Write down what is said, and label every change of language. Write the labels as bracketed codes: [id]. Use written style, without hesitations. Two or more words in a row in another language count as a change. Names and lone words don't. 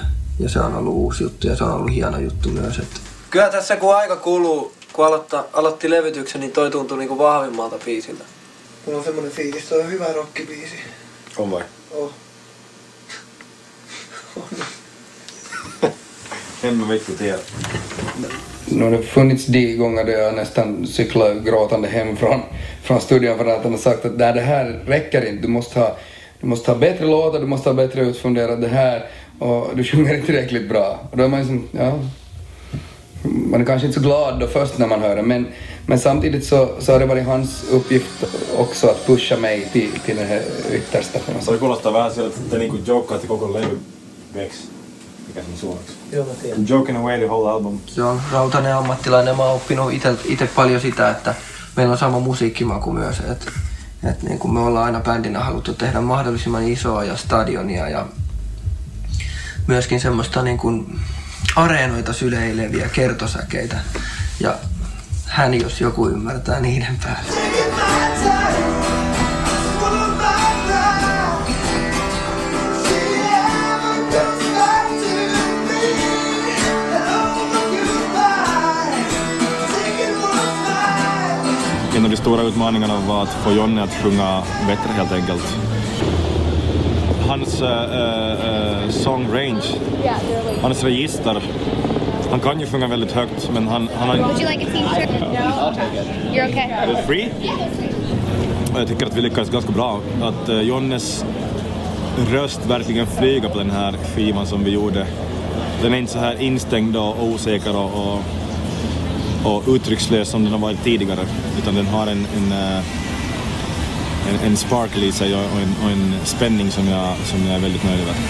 [fi] Ja se on ollut uusi juttu ja se on ollut hieno juttu myös. Että... Kyllä tässä kun aika kuluu, kun aloitti levytyksen, niin toi tuntui niin kuin vahvimmalta biisillä. Mulla on semmonen fiilis, toi on hyvä rockibiisi. On vai? Oh. En mä vittu tiedä. [sv] Nu har det funnits de gånger där jag nästan cyklar gråtande hem från studion för att han har sagt att det här räcker inte. Du måste ha bättre låtar, du måste ha bättre utfunderat det här och du sjunger inte tillräckligt bra. Och då är man liksom, ja, man är kanske inte så glad då först när man hör det, men samtidigt så har det varit hans uppgift också att pusha mig till den här yttersta. [fi] Se kuulostaa vähän sieltä, että te niinku jokaatte koko levy veksi. Mikä se on suomeksi? Joo, mä tiedän. [en] Joking away the whole album. [fi] Se on rautainen ammattilainen. Mä oon oppinut itse paljon sitä, että meillä on sama musiikkimaku myös. Että niin kuin me ollaan aina bändinä haluttu tehdä mahdollisimman isoa ja stadionia ja myöskin semmoista niin kuin areenoita syleileviä kertosäkeitä. Ja hän, jos joku ymmärtää niiden päälle. [sv] En av de stora utmaningarna var att få Jonne att sjunga bättre helt enkelt. Hans [en] song range, [sv] hans register, han kan ju sjunga väldigt högt, men han har... [en] Would you like a t-shirt? No. You're okay. [sv] Är det free? Jag tycker att vi lyckades ganska bra. Att Jonnes röst verkligen flyger på den här skivan som vi gjorde. Den är inte så här instängd och osäker och uttryckslös som den har varit tidigare, utan den har en sparkle i sig och en spänning som jag är väldigt nöjd med.